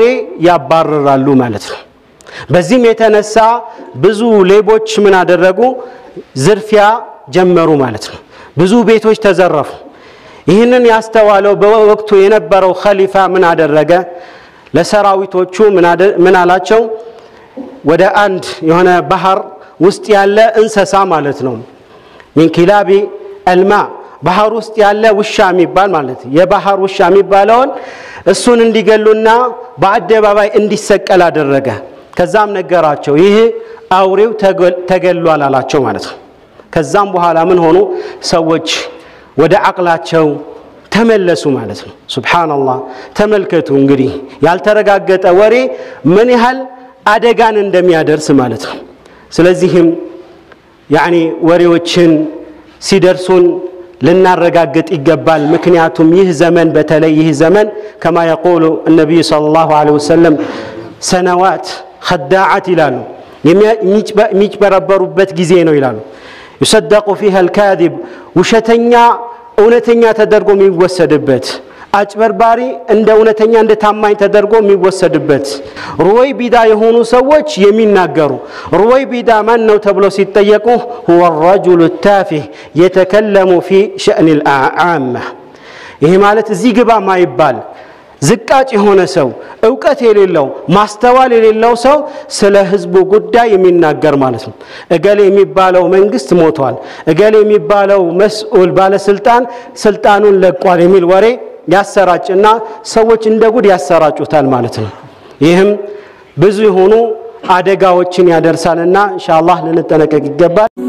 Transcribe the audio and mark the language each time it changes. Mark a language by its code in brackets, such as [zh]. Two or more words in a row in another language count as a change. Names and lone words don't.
[am] ያባረራሉ ማለት ነው በዚህም የተነሳ ብዙ ሌቦች ምን አደረጉ ዝርፊያ ጀመሩ ማለት ነው ብዙ ቤቶች ተዘረፉ ይህንን ያስተዋለው በወቅቱ የነበረው ኸሊፋ ምን አደረገ ለሰራዊቶቹ ምን አላቸው ወደ አንድ የሆነ ባህር ውስጥ ያለ እንሰሳ ማለት ነው من [ar] كلاب الماء [am] ባህር ውስጥ ያለ ውሻ የሚባል ማለት የባህር ውሻ የሚባለውን እሱን እንዲገሉና በአደባባይ እንዲሰቀል አደረገ ከዛም ነገራቸው ይሄ አውሬው ተገሏል አላቸው ማለት ነው ከዛም በኋላ ምን ሆኑ ሰዎች ወደ አቅላቸው ተመለሱ ማለት ነው ሱብሃንአላህ ተመልከቱ እንግዲህ ያልተረጋገጠ ወሬ ምን ያህል አደጋን እንደሚያደርስ ማለት ነው ስለዚህም يعني ወሬዎችን ሲደርሱን ልናረጋግጥ ይገባል ምክንያቱም ይህ ዘመን በተለይ ይህ ዘመን [ar] كما يقول النبي صلى الله عليه وسلم سنوات خداعات [am] ይላሉ የሚጭበረበሩበት ጊዜ ነው ይላሉ [ar] يصدق فيها [am] الكاذب ውሸተኛ እውነተኛ ተደርጎ የሚወሰድበት አጭበርባሪ እንደ እውነተኛ እንደ ታማኝ ተደርጎ የሚወሰድበት ሩወይ ቢዳ የሆኑ ሰዎች የሚናገሩ ሩወይ ቢዳ ማን ነው ተብሎ ሲጠየቁ [ar] هو الرجل التافه يتكلم في شأن العامة [am] ይሄ ማለት እዚህ ግባ ማይባል ዝቃጭ የሆነ ሰው ዕውቀት የሌለው ማስተዋል የሌለው ሰው ስለ ህዝቡ ጉዳይ የሚናገር ማለት ነው እገሌ የሚባለው መንግስት ሞቷል እገሌ የሚባለው መስኡል ባለስልጣን ስልጣኑን ለቋል የሚል ወሬ ያሰራጭና ሰዎች እንደጉድ ያሰራጩታል ማለት ነው ይህም ብዙ የሆኑ አደጋዎችን ያደርሳልና ኢንሻአላህ ልንጠነቀቅ ይገባል